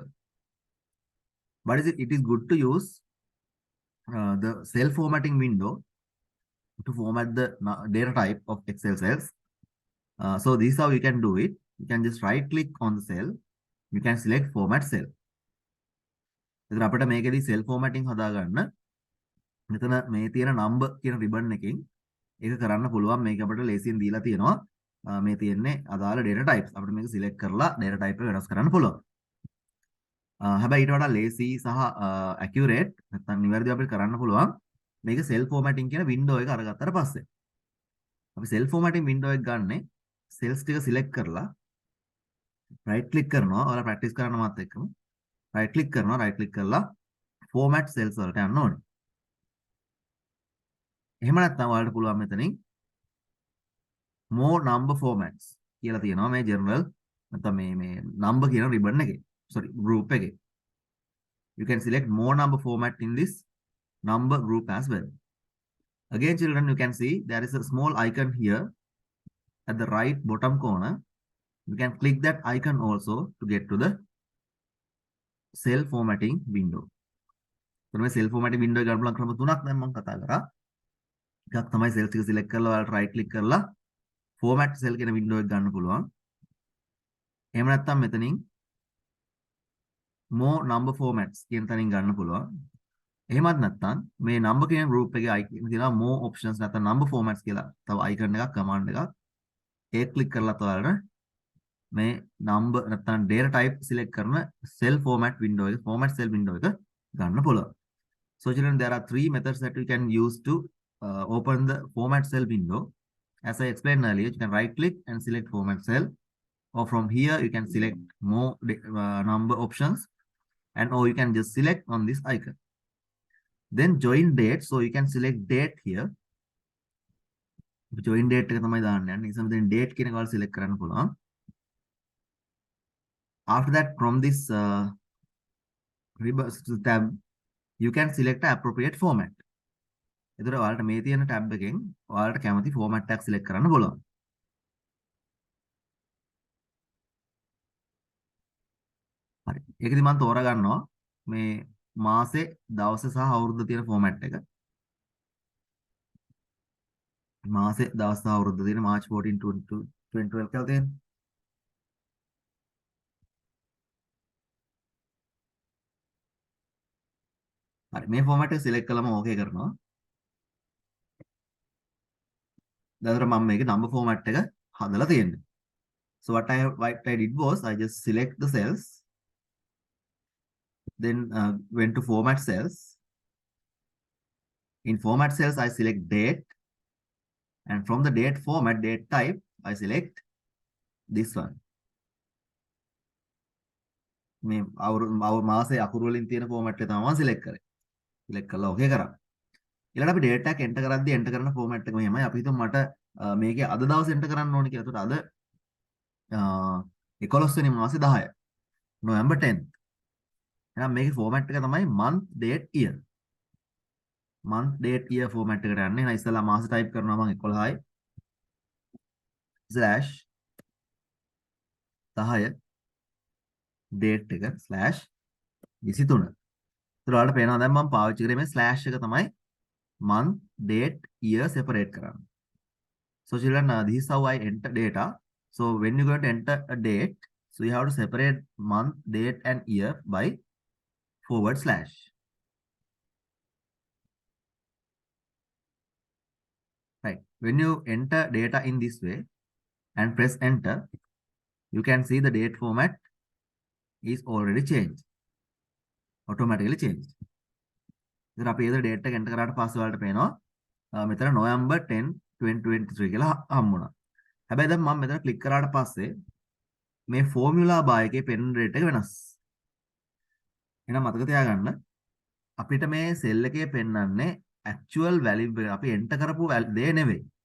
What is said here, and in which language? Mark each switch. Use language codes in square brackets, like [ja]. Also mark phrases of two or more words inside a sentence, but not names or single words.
[en] But it is good to use the cell formatting window to format the data type of Excel cells. So this is how you can do it. You can just right click on the cell. You can select format cell. [si] ඉතින් අපිට මේකෙදි [en] cell formatting [si] හදාගන්න මෙතන මේ තියෙන number කියන ribbon එකෙන් ඒක කරන්න පුළුවන්. මේක අපිට ලේසියෙන් දීලා තියෙනවා. මේ තියෙන්නේ අදාළ [en] data types. [si] අපිට මේක select කරලා [en] data type [si] එක වෙනස් කරන්න පුළුවන්. හැබැයි ඊට වඩා ලේසි සහ accurate නැත්නම් නිවැරදිව අපිට කරන්න පුළුවන් මේක [en] cell formatting [si] කියන window එක අරගත්තට පස්සේ. අපි [en] cell formatting window [si] එක ගන්නෙ cells ටික select කරලා [en] right click [si] කරනවා. ඔයාලා practice කරන්න මාත් එක්කම [en] right click [si] කරලා [en] format cells [si] වලට යන්න ඕනේ. එහෙම නැත්නම් ඔයාලට පුළුවන් මෙතනින් [en] more number formats [si] කියලා තියෙනවා මේ general නැත්නම් මේ number කියන ribbon එකේ. [en] Sorry, group again. You can select more number format in this number group as well. Again, children, you can see there is a small icon here at the right bottom corner. You can click that icon also to get to the cell formatting window. [si] So, මේ [en] cell formatting window [si] එක ගන්න පුළුවන් ක්‍රම තුනක් දැන් මම කතා කරා. එකක් තමයි cells ටික select කරලා ඔයාලට [en] right click [si] කරලා [en] format cell [si] කියන window එක ගන්න පුළුවන්. එහෙම නැත්නම් මෙතනින් [en] more number formats [si] කියන තැනින් ගන්න පුළුවන්. එහෙමත් නැත්නම් මේ number කියන group එකේ icon තියෙනවා [en] more options [si] නැත්නම් [en] number formats [si] කියලා තව icon එකක් command එකක්. ඒක click කරලා ඔයාලට මේ number නැත්නම් [en] data type [si] select කරන [en] cell format window [si] එක [en] format cell window [si] එක ගන්න පුළුවන්. [en] So children, there are three methods that we can use to open the format cell window. As I explained earlier, you can right click and select format cell, or from here you can select more number options, and or you can just select on this icon. Then join date, so you can select date here. Join date [si] එක තමයි දාන්න යන්නේ. ඉතින් මෙතන date කියන එක ඔයාලා select කරන්න පුළුවන්. [en] After that, from this tab, you can select the appropriate format. [si] එතකොට ඔයාලට මේ තියෙන tab එකෙන් ඔයාලට කැමති format එකක් select කරන්න පුළුවන්. හරි. ඒකෙදි මම තෝරගන්නවා මේ මාසේ, දවසේ සහ අවුරුද්ද තියෙන format එක. මාසේ, දවස් සහ අවුරුද්ද තියෙන March 14 2012 කියලා තියෙන. හරි. මේ format එක select කළාම okay කරනවා. දැන් මම මේකේ [en] number format [si] එක හදලා තියෙන්නේ. [en] So what I did was I just select the cells, then went to format cells. In format cells, I select date, and from the date format, date type, I select this one. [si] මේ මාසේ අකුරු වලින් තියෙන format එක තමයි මම select කරේ. select කරලා okay කරා. ඊළඟට අපි date එකක් enter කරද්දී enter කරන format එක මෙහෙමයි. අපි හිතමු මට මේකේ අද දවස් enter කරන්න ඕනේ කියලා. ඒකට අද 11 වෙනි මාසේ 10 November 10th. එහෙනම් මේකේ format එක තමයි [en] month date year. month date year [si] format එකට යන්නේ. එහෙනම් ඉස්සෙල්ලා මාස type කරනවා මම 11යි slash 10 date එක slash 23. ඒතර ඔයාලට පේනවා දැන් මම පාවිච්චි කරේ මේ slash එක තමයි [en] month date year [si] separate කරන්න. [en] So children, this is how I enter data. So when you're going to enter a date, so you have to separate month, date, and year by /. Right. When you enter data in this way and press enter, you can see the date format is already changed. Automatically changed. [si] ඉතින් අපි ඒ date එක enter කරාට පස්සේ ඔයාලට පේනවා මෙතන November 10 2023 කියලා හම්බුණා. හැබැයි දැන් මම මෙතන ක්ලික් කරාට පස්සේ මේ [en] formula bar [si] එකේ [en] pen rate [si] එක වෙනස්. එහෙනම් මතක තියාගන්න අපිට මේ cell එකේ පෙන්වන්නේ [en] actual value [si] එක අපි enter කරපු දේ නෙවෙයි.